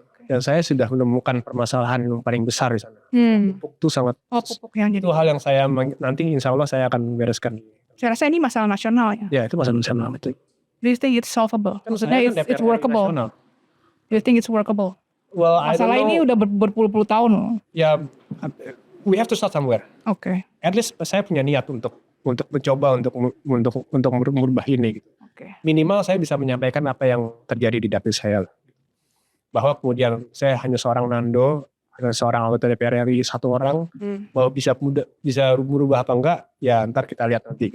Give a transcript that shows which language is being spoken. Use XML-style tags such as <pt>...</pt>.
<id>Dan saya sudah menemukan permasalahan yang paling besar di sana. Pupuk itu sangat. Pupuk yang jadi. Itu hal yang saya nanti insya Allah saya akan bereskan. Saya rasa ini masalah nasional ya. Ya itu masalah nasional itu.</id> <en>Do you think it's solvable?</en> <id>Maksudnya</id> <en>it's workable. Do you think it's workable? Well,</en> <id>masalah ini udah berpuluh-puluh tahun loh.</id> <en>Ya, we have to start somewhere. Oke. At least</en> <id>saya punya niat untuk mencoba untuk merubah ini. Gitu. Minimal saya bisa menyampaikan apa yang terjadi di dapil saya. Bahwa kemudian saya hanya seorang Nando, hanya seorang anggota DPR RI satu orang, bahwa bisa berubah apa enggak, ya ntar kita lihat nanti.</id>